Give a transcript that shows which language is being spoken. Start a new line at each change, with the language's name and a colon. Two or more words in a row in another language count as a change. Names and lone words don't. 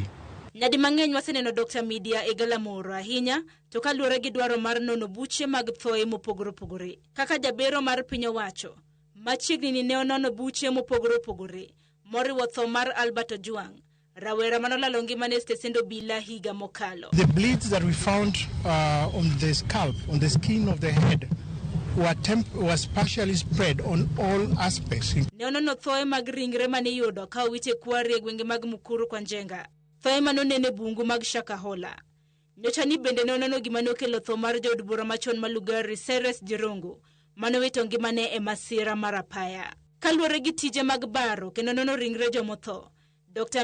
Luo (Kenya and Tanzania): Nyadi mang'eny waseneno Dr. Media e galamoro ahinya to kaluwore gi dwaro mar nono buche mag thoe mopogore opogore. Kaka jabero mar piny owacho, machiegni ni ne onono buche mopogore opogore, moriwo tho mar Albert Ojwang, rawera manolalo ngimane e stesend obila higa mokalo.
English: The bleeds that we found on the scalp, on the skin of the head, was partially spread on all aspects.
Luo (Kenya and Tanzania): Ne onono thoe mag ringre maniyudo ka owite kwari e gwenge mag Mukuru kwa Njenga. Thoe manonene bungu mag Shakahola. Nyocha ni bende nonono gima nokelo tho mar jaod bura machon ma Lugari Cyrus Jirongo, manowito ngimane e masira mar apaya. Kaluwore gi tije mag baro kendo nono ringre jomotho, Dr.